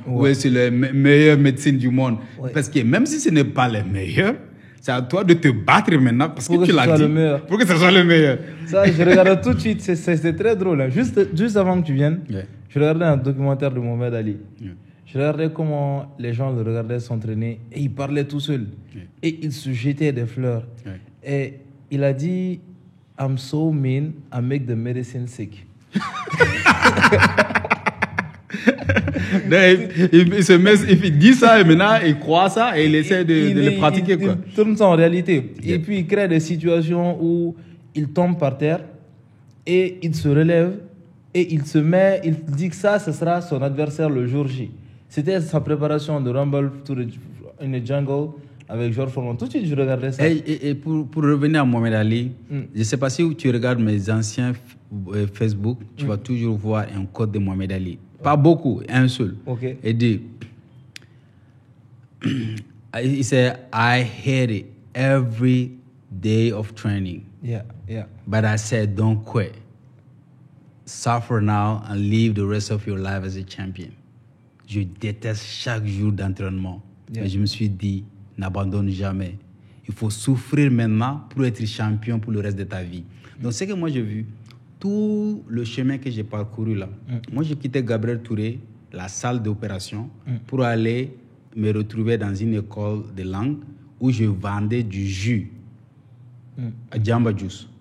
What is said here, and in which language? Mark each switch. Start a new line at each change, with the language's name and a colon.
French: Ouais, c'est la meilleure médecine du monde. Parce que même si ce n'est pas le meilleur, c'est à toi de te battre maintenant parce que tu l'as dit. Pour que ce soit le meilleur. Ça, je regarde tout de suite. C'est très drôle. Hein. Juste avant que tu viennes, je regardais un documentaire de Mohamed Ali. Je regardais comment les gens le regardaient s'entraîner et il parlait tout seul. Et il se jetait des fleurs. Et il a dit,
English: I'm so mean, I make the medicine sick.
French: Il dit ça et maintenant il croit ça et il essaie de le pratiquer. Il tourne ça en réalité. Et puis il crée des situations où il tombe par terre et il se relève et il dit que ça, ce sera son adversaire le jour J. C'était sa préparation de Rumble in the Jungle avec George Foreman. Tout de suite, je regardais ça. Et pour revenir à Mohamed Ali, je ne sais pas si tu regardes mes anciens Facebook, tu vas toujours voir un code de Mohamed Ali. Pas beaucoup, un seul. Okay. Il dit,
English: he said, I hate it every day of training. Yeah. But I said, don't quit. Suffer now and live the rest of your life as a champion.
French: Je déteste chaque jour d'entraînement.
English: Yeah.
French: Mais je me suis dit, n'abandonne jamais. Il faut souffrir maintenant pour être champion pour le reste de ta vie. Donc, c'est que moi, j'ai vu tout le chemin que j'ai parcouru là. Moi, j'ai quitté Gabriel Touré, la salle d'opération, pour aller me retrouver dans une école de langue où je vendais du jus à Jamba Juice.